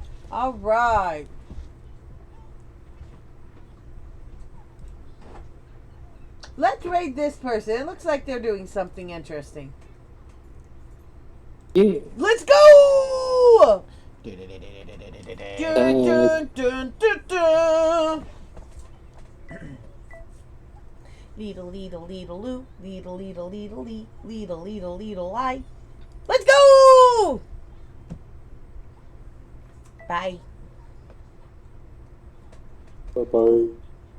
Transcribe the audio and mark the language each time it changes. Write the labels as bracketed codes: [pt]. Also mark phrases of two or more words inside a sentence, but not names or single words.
[en] All right. Let's raid this person. It looks like they're doing something interesting. Yeah. Let's go! Dun, Dun, dun, dun, dun. Leedle, leedle, leedle, loo. Leedle, leedle, leedle, lee. Leedle, leedle, leedle, lie. Let's go! Bye. Bye-bye.